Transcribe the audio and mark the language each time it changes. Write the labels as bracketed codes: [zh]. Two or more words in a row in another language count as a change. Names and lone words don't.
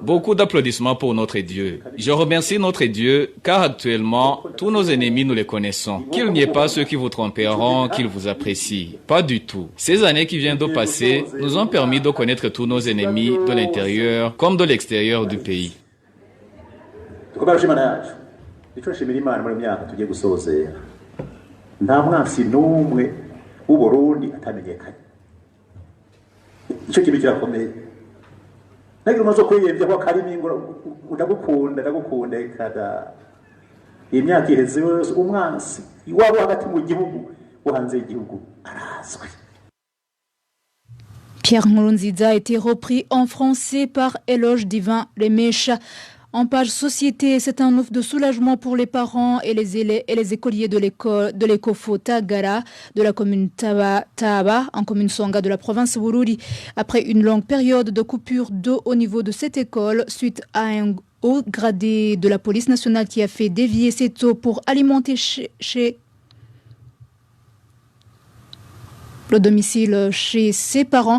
[fr] Beaucoup d'applaudissements pour notre Dieu. Je remercie notre Dieu, car actuellement, tous nos ennemis, nous les connaissons. Qu'il n'y ait pas ceux qui vous tromperont, qu'ils vous apprécient. Pas du tout. Ces années qui viennent de passer nous ont permis de connaître tous nos ennemis de l'intérieur comme de l'extérieur du pays. [rn] nta mwansi n'umwe w'uburundi atamenyekanye icyo kintu kirakomeye nagira umaze kwiyemvya ko karimi ngo ndagukunda kada imyaka iheze umwansi iwabo hagati mu gihugu wo hanze y'igihugu arazwi. [fr] Pierre Nkurunziza a été repris en français par Éloge Divin Lemesha. En page société, c'est un ouf de soulagement pour les parents et les écoliers de l'écofo Tagara de la commune Taba, en commune Songa de la province Bururi. Après une longue période de coupure d'eau au niveau de cette école, suite à un haut gradé de la police nationale qui a fait dévier cette eau pour alimenter chez le domicile chez ses parents.